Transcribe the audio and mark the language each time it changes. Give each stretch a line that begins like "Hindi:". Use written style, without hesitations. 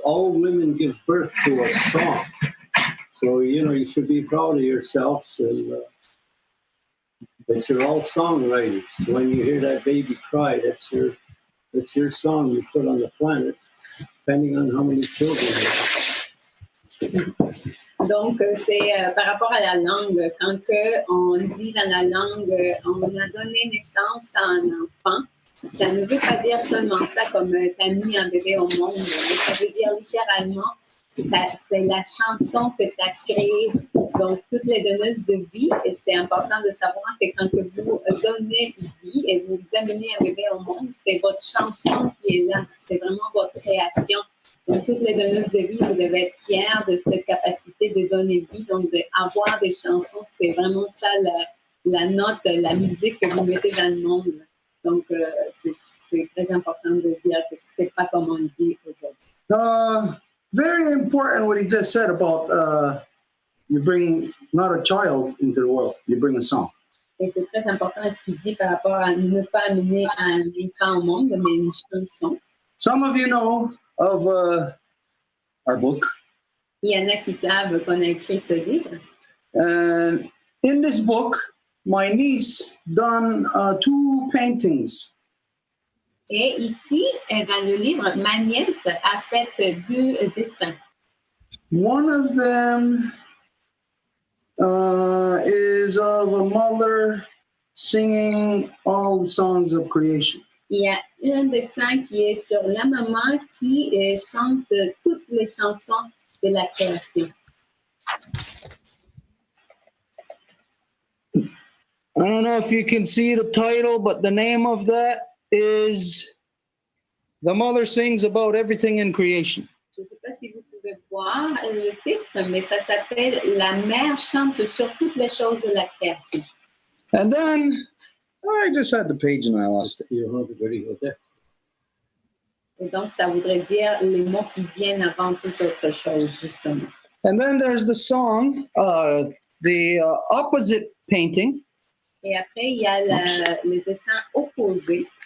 English: All women give birth to a song. So you should be proud of yourselves and that you're all songwriters. So when you hear that baby cry, that's your song you put on the planet, depending on how many children you have.
French: Donc, c'est par rapport à la langue. Quand on dit dans la langue, on a donné naissance à un enfant, ça ne veut pas dire seulement ça comme t'as mis un bébé au monde, mais ça veut dire littéralement, c'est la chanson que tu as créée. Donc, toutes les donneuses de vie, et c'est important de savoir que quand que vous donnez vie et vous amenez un bébé au monde, c'est votre chanson qui est là. C'est vraiment votre création. Donc, toutes les donneuses de vie, vous devez être fiers de cette capacité de donner vie, donc d'avoir des chansons. C'est vraiment ça la note, la musique que vous mettez dans le monde. Donc, c'est très important de dire que c'est pas comme on le dit aujourd'hui.
English: Very important what he just said about you bring not a child into the world, you bring a song.
French: Et c'est très important ce qu'il dit par rapport à ne pas amener un enfant au monde, mais une chanson.
English: Some of you know of our book.
French: Il y en a qui savent qu'on a écrit ce livre.
English: And in this book, my niece done 2 paintings.
French: Et ici, dans le livre, ma nièce a fait 2 dessins.
English: One of them is of a mother singing all the songs of creation.
French: Il y a un dessin qui est sur la maman qui chante toutes les chansons de la création.
English: I don't know if you can see the title, but the name of that is The Mother Sings About Everything in Creation.
French: Je ne sais pas si vous pouvez voir le titre, mais ça s'appelle La mère chante sur toutes les choses de la création.
English: And then I just had the page and I lost it.
French: Et donc, ça voudrait dire les mots qui viennent avant toute autre chose, justement.
English: And then there's the song, the opposite painting.
French: Et après, il y a le dessin opposé.